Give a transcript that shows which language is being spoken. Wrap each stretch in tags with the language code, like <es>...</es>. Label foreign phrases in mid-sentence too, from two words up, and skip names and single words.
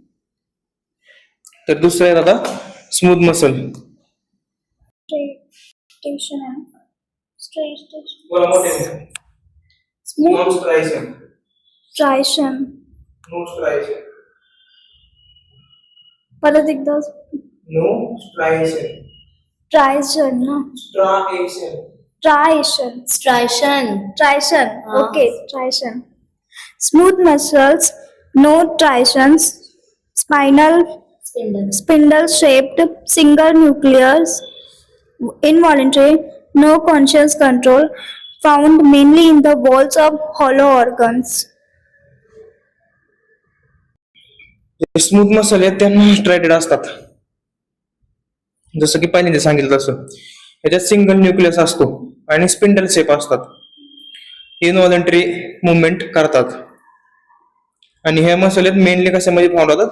<mr>तर दुसरं आहे आता</mr> <en>smooth muscle.</en> <mr>बोला मोठे.</mr> <en>Smooth ट्रायसेप. tricep. no tricep.</en> <mr>परत एकदा.</mr> <en>no striation. Trishan, no? स्ट्रायशन. Trishan. Striation. Trishan. Ah. Okay, trishan. Smooth muscles, no trisons. Spinal, Spindle. spindle-shaped, single nucleus. Involuntary, no conscious control. Found mainly in the walls of hollow organs. smooth muscle</en> <mr>आहेत त्यांना स्ट्रायटेड असतात, जसं की पहिल्यांदा सांगितलं तसं. याच्यात</mr> <en>single nucleus</en> <mr>असतो आणि</mr> <en>spindle shape</en> <mr>असतात.</mr> <en>involuntary movement</en> <mr>करतात आणि हे मसल आहेत मेनली कशामध्ये फाउंड होतात?</mr>